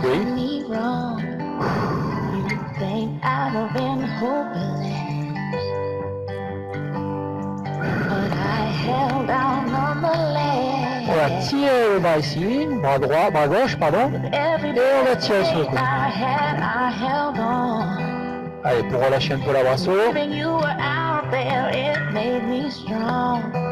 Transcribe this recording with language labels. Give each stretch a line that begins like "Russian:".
English: Think I'd have been hopeless, but I held on nonetheless.
French: On va tirer le bras ici, bras droit, bras gauche, pardon. Et on va tirer sur le côté.
English: I held on.
French: Allez, pour relâcher un peu la brasso.
English: When you were out there, it made me strong.